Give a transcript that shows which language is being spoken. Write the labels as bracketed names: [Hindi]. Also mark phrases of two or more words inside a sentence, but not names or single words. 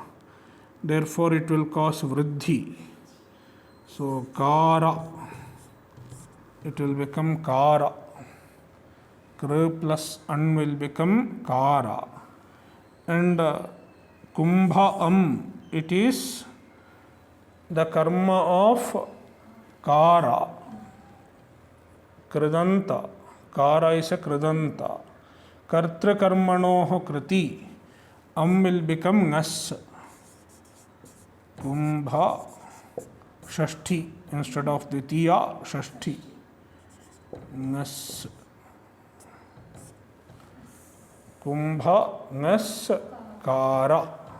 [English] Therefore, it will cause Vriddhi. So, Kara, it will become Kara. Kr plus An will become Kara. And Kumbha it is the karma of Kara. Kridanta. Kara is a Kridanta. [Sanskrit] कर्तृ कर्मणोः कृति. [English] Will become Nas. Kumbha Shashti instead of Ditiya Shashti. Nas. Kumbha Nas Kara.